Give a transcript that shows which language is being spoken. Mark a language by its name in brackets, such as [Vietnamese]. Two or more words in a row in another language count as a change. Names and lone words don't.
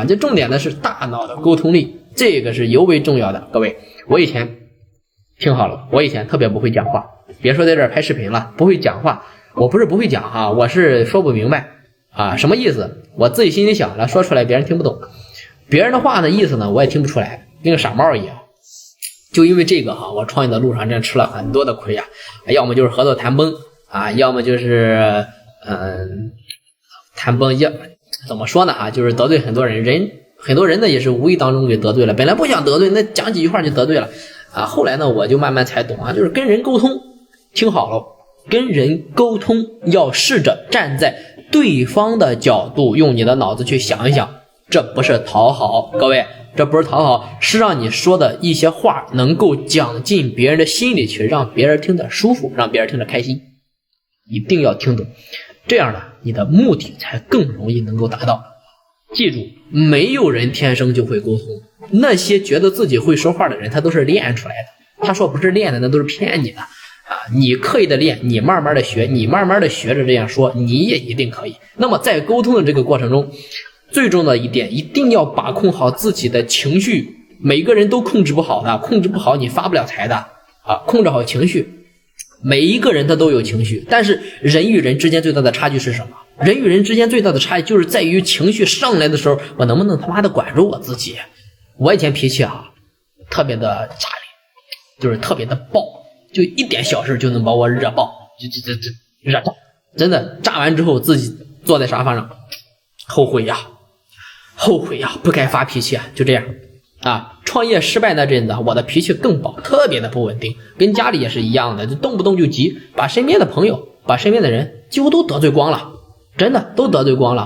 [Chinese] 這重點呢是大腦的溝通力，這個是尤為重要的。各位，我以前聽好了，我以前特別不會講話，別說在這兒拍視頻了，不會講話。我不是不會講哈，我是說不明白啊，什麼意思？我自己心裡想了，說出來別人聽不懂。別人的話的意思呢，我也聽不出來，跟個傻帽一樣。就因為這個哈，我創業的路上真吃了很多的虧呀，要麼就是合作談崩啊，要麼就是談崩，要怎麼說呢哈，就是得罪很多人，很多人呢也是無意當中給得罪了，本來不想得罪，那講幾句話就得罪了啊。後來呢，我就慢慢才懂啊，就是跟人溝通，聽好了，跟人溝通要試着站在對方的角度，用你的腦子去想一想。這不是討好，各位，這不是討好，是讓你說的一些話能夠講進別人的心裡去，讓別人聽得舒服，讓別人聽得開心，一定要聽懂，這樣呢，你的目的才更容易能夠達到。記住，沒有人天生就會溝通，那些覺得自己會說話的人，他都是練出來的，他說不是練的，那都是騙你的啊！你刻意的練，你慢慢的學，你慢慢的學着這樣說，你也一定可以。那麼在溝通的這個過程中，最重要的一點，一定要把控好自己的情緒，每個人都控制不好的，控制不好你發不了財的啊！控制好情緒，每一個人他都有情緒，但是人與人之間最大的差距是什麼？人與人之間最大的差距就是在於情緒上來的時候，我能不能他媽的管住我自己？我以前脾氣啊，特別的炸裂，就是特別的爆，就一點小事就能把我惹爆，就惹爆，真的炸完之後自己坐在沙發上，後悔呀！不該發脾氣啊！就這樣啊，創業失敗那陣子，我的脾氣更爆，特別的不穩定，跟家裡也是一樣的，就動不動就急，把身邊的朋友，把身邊的人幾乎都得罪光了，真的都得罪光了。